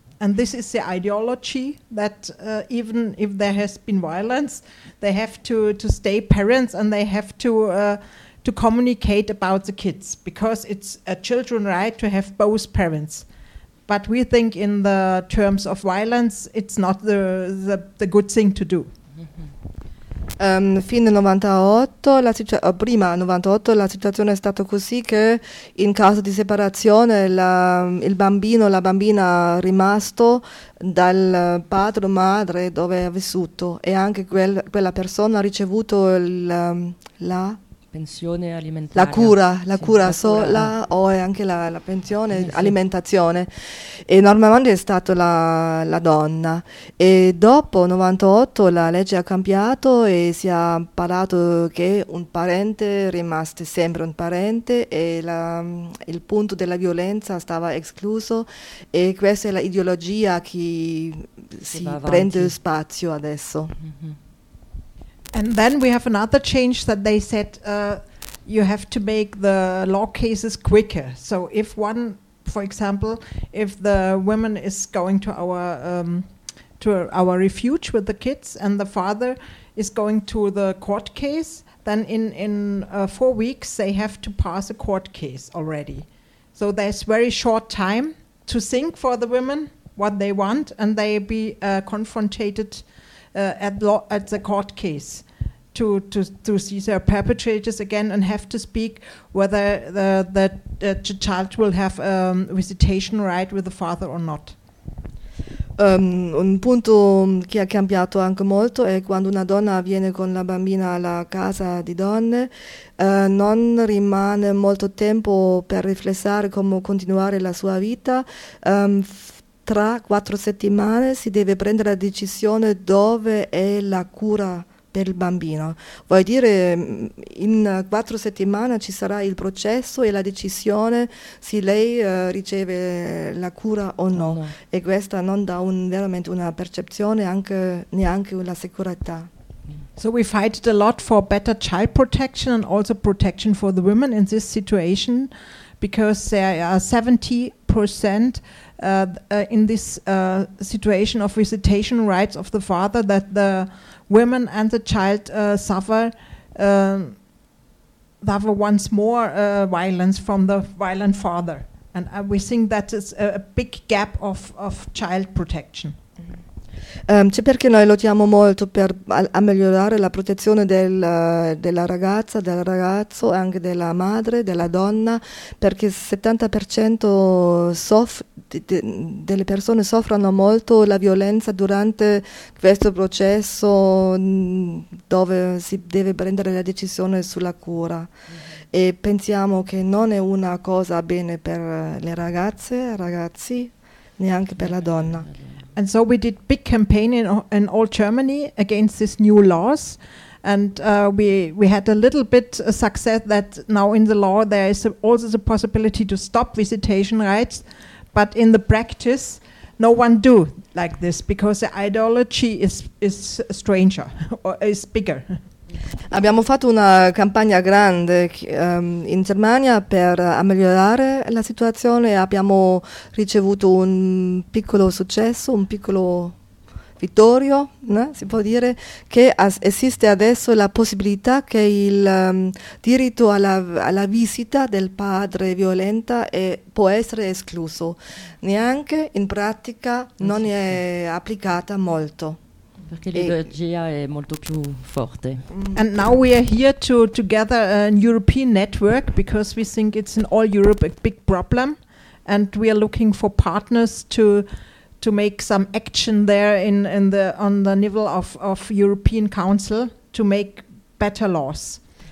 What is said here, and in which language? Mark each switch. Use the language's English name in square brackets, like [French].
[English] And this is the ideology that even if there has been violence, they have to stay parents and they have to communicate about the kids, because it's a children's right to have both parents. But we think in the terms of violence, it's not the good thing to do. [Italian] Fino al 98, prima al 98 la situazione è stata così, che in caso di separazione il bambino o la bambina è rimasto dal padre o madre dove ha vissuto, e anche quella persona ha ricevuto la pensione alimentare, la cura sola. O anche la pensione alimentazione, e normalmente è stata la donna. E dopo 98 la legge ha cambiato e si è parlato che un parente rimaste sempre un parente, e il punto della violenza stava escluso, e questa è l'ideologia che si prende spazio adesso. Mm-hmm. [English] And then we have another change, that they said you have to make the law cases quicker. So if one, for example, if the woman is going to our refuge with the kids and the father is going to the court case, then in 4 weeks they have to pass a court case already. So there's very short time to think for the women what they want, and they be confronted at the court case to see their perpetrators again, and have to speak whether the child will have a visitation right with the father or not. [Italian] Un punto che ha cambiato anche molto è quando una donna viene con la bambina alla casa di donne, non rimane molto tempo per riflessare come continuare la sua vita. Tra 4 settimane si deve prendere la decisione dove è la cura per il bambino. Vuol dire in 4 settimane ci sarà il processo e la decisione se lei riceve la cura o no. No. E questa non dà veramente una percezione, neanche la sicurezza. [English] So we fight a lot for better child protection and also protection for the women in this situation, because there are 70% in this situation of visitation rights of the father, that the women and the child suffer once more violence from the violent father. And we think that is a big gap of child protection. [Italian] C'è perché noi lottiamo molto per ammigliorare la protezione della ragazza, del ragazzo, anche della madre, della donna, perché il 70% delle persone soffrono molto la violenza durante questo processo dove si deve prendere la decisione sulla cura. E pensiamo che non è una cosa bene per le ragazze, ragazzi, neanche per la donna. [English] And so we did big campaign in all Germany against these new laws, and we had a little bit success that now in the law there is also the possibility to stop visitation rights, but in the practice no one do like this because the ideology is stranger or is bigger. [Italian] Abbiamo fatto una campagna grande in Germania per ammigliorare la situazione e abbiamo ricevuto un piccolo successo, un piccolo vittorio, né? Si può dire che esiste adesso la possibilità che il diritto alla visita del padre violenta può essere escluso, neanche in pratica non è applicata molto. Perché l'ideologia è molto più forte. [English] And now we are here to gather a European network because we think it's in all Europe a big problem, and we are looking for partners to make some action there on the level of European Council to make better laws.